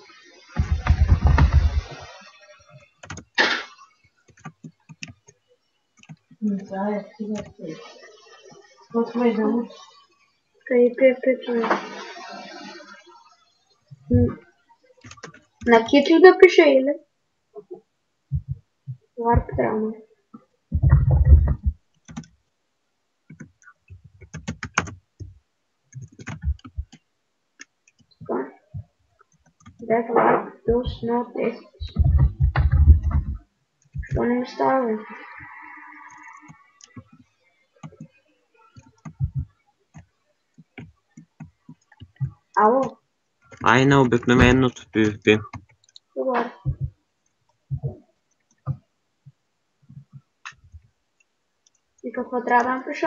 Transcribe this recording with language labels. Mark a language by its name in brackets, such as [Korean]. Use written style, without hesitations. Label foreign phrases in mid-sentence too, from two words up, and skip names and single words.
[Bulgarian] Къде PvP? На Кит ли да пише или? Варп трябва. [English] That warp does not exist. [Bulgarian] Що не ми става, бе? Ало, Ай на обикновеното PvP. добре. И какво трябва да напиша?